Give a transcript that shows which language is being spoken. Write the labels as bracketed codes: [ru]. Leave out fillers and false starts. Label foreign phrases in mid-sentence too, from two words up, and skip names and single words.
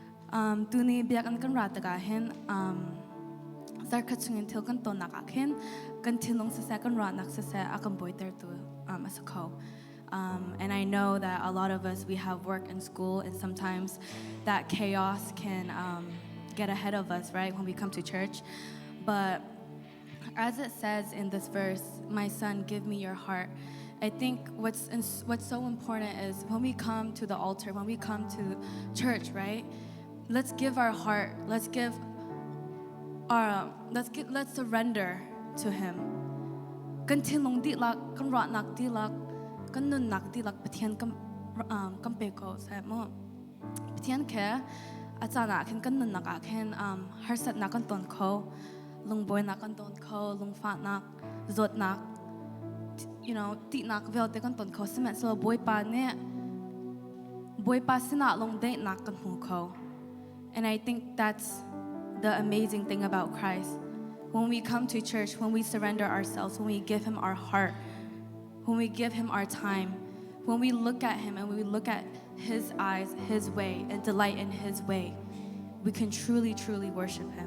[cnh] tu ni biak an kan rat ga hen zar khachungin thil kan to nak hen kan thilong sa kan rat nak sa akam boiter tu asako. [en] And I know that a lot of us, we have work and school, and sometimes that chaos can get ahead of us, right, when we come to church. But as it says in this verse, my son, give me your heart. I think what's so important is when we come to the altar, when we come to church, right, let's give our heart, let's surrender to him. [cnh] Kan thilong di lak, kan rat nak di lak, kan nun nak di lak pathian kam peko sa mo. Pathian ke achana kan nun nak akhen harsat nak kan ton ko, lung boy nak kan ton ko, lung fat nak, zot nak, [en] you know, [cnh] ti nak vel te kan ton ko semet so boy pa sina long date nak kan hu ko. [en] And I think that's the amazing thing about Christ. When we come to church, when we surrender ourselves, when we give him our heart, when we give him our time, when we look at him and we look at his eyes, his way, and delight in his way, we can truly, truly worship him.